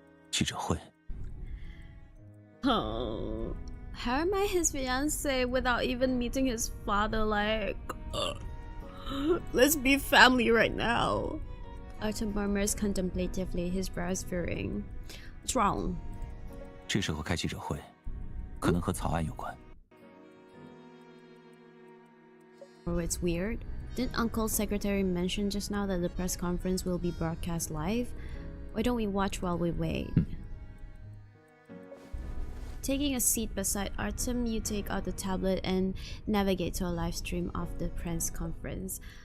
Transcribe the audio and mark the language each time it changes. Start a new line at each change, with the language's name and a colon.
Chinese: 记者会。
English: Oh. How am I his fiancé without even meeting his father? Like, let's be family right now. Artem murmurs contemplatively, his brows furrowing. What's wrong?
Chinese: 这时候开记者会，可能和草案有关。
English: Oh, it's weird. Didn't Uncle's secretary mention just now that the press conference will be broadcast live? Why don't we watch while we wait? Taking a seat beside Artem, you take out the tablet and navigate to a live stream of the press conference.